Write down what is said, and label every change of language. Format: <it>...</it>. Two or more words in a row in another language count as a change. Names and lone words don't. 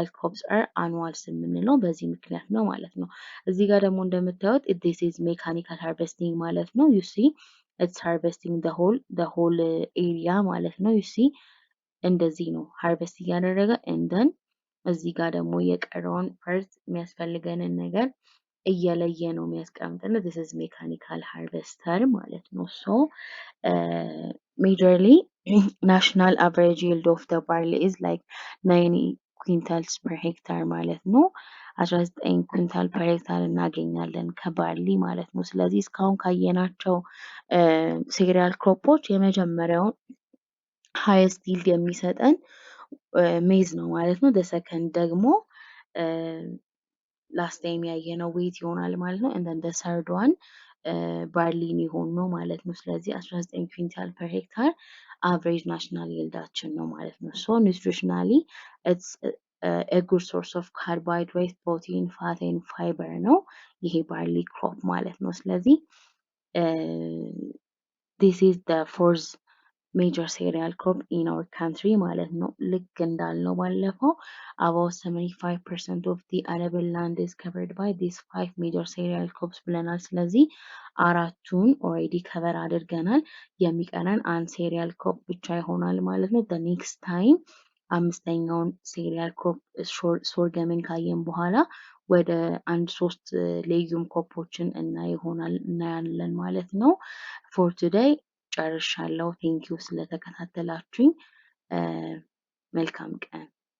<en>crops are annuals</en> <am>የምንለው በዚህ ምክንያት ነው ማለት ነው። እዚህ ጋር ደግሞ እንደምታዩት</am> <en>this is mechanical harvesting</en> <am>ማለት ነው።</am> <en>you see it's harvesting the whole area</en> <am>ማለት ነው።</am> <en>you see</en> <am>እንደዚህ ነው ሃርቨስት እያደረገ እንደን እዚህ ጋር ደግሞ የቀረውን ፐርት የሚያስፈልገንን ነገር እየለየ ነው የሚያስቀምጥልን።</am> <en>this is mechanical harvester</en> <am>ማለት ነው።</am> <en>so majorly national average yield of the barley is like 90 quintals per hectare</en> <am>ማለት ነው። 19</am> <en>quintal per hectare</en> <am>እናገኛለን ከባርሊ ማለት ነው። ስለዚህ እስካሁን ካየናቸው</am> <en>cereal crops</en> <am>የመጀመሪያውን</am> <en>highest yield</en> <am>የሚሰጠን ሜዝ ነው ማለት ነው። ሰከንድ ደግሞ</am> <en>last time</en> <am>ያየነው ዌት ይሆናል ማለት ነው። እንደን</am> <en>third one</en> <am>ባርሊን ይሆን ነው ማለት ነው። ስለዚህ 19</am> <en>quintal per hectare average national</en> <am>ይልዳችን ነው ማለት ነው።</am> <en>so nutritionally it's a good source of carbohydrate, protein, fat and fiber</en> <am>ነው ይሄ</am> <en>barley crop</en> <am>ማለት ነው። ስለዚህ</am> <en>this is the fourth major cereal crop in our country</en> <am>ማለት ነው። ልክ እንዳልነው ባለፈው</am> <en>about 75% of the arable land is covered by these 5 major cereal crops</en> <am>ብለናል። ስለዚህ አራቱን</am> <en>already cover</en> <am>አድርገናል። የሚቀረን አንድ</am> <en>cereal crop</en> <am>ብቻ ይሆናል ማለት ነው።</am> <en>the next time</en> <am>አምስተኛውን</am> <en>cereal crop</en> <am>ሶርገምን ካየን በኋላ ወደ አንድ ሶስት</am> <en>legume crops</en> <am>እናያለን ማለት ነው።</am> <en>for today</en> <am>ጨርሻለሁ። ቴንኪው ስለተከታተላችሁኝ። መልካም ቀን</am>